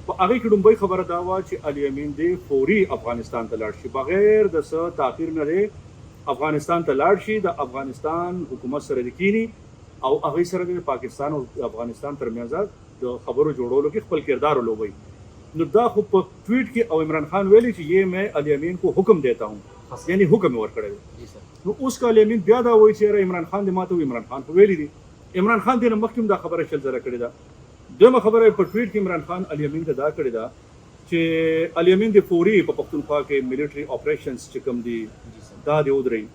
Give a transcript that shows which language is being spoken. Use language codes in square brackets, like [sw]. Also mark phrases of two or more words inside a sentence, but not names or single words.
[ps] په هغې کې لومبۍ خبره دا وه چې الیمین دی فوري افغانستان ته لاړ شي، بغیر د څه تاخیر نه دی افغانستان ته لاړ شي، د افغانستان حکومت سره دې کینی او هغې سره د پاکستان او افغانستان ترمنځ د خبرو جوړولو کې خپل کردار ولوبوي. نو دا خو په ټویټ کې او عمران خان ویلي چې [ur] یہ میں الیمین کو حکم دیتا ہوں، [ps] یعنی حکم یې ورکړی دی. نو اوس که الیمین بیا دا وایي چې یاره عمران خان دې ماته وایي، عمران خان خو ویلي دي. عمران خان دې نه مخکې هم دا خبره 100 ځله کړې ده. دویمه خبره په ټویټ کې عمران خان الیمین ته دا کړې ده چې الیمین دې فوري په پښتونخوا کې ملیټري اپریشنز چې کوم دي دا دې ودرئ.